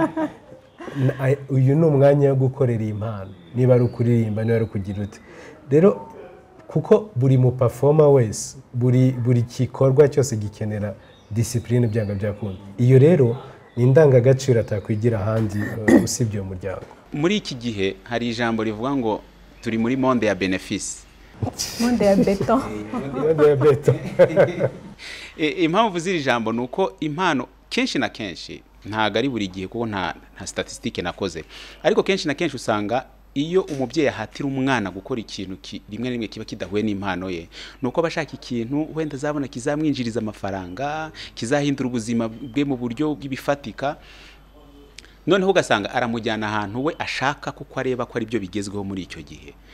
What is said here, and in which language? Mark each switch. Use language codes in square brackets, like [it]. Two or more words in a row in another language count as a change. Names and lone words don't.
[rw] Uyu ni umwanya wo gukorera impano, niba ari ukuririmba, niba ari kugira ute. Rero kuko buri mu performer wese, buri kikorwa cyose gikenera discipline byanga byakunda. Iyo rero ni indangagaciro atakwigira ahandi usibye umuryango. Muri iki gihe hari ijambo rivuga ngo turi muri monde ya benefice. Monde ya beton. Monde ya beton. Impamvu ziri jambo nuko impano kenshi na kenshi ntago ari buri gihe, kuko nta statistique nakoze, ariko kenshi na kenshi usanga iyo umubyeyi ahatira umwana gukora ikintu rimwe rimwe kiba kidahuye n'impano ye, nuko bashaka ikintu wenda azabona kizamwinjiriza amafaranga, kizahindura ubuzima bwe mu buryo bw'ibifatika, noneho ugasanga aramujyana ahantu we ashaka kuko areba ko ari byo bigezweho muri icyo gihe.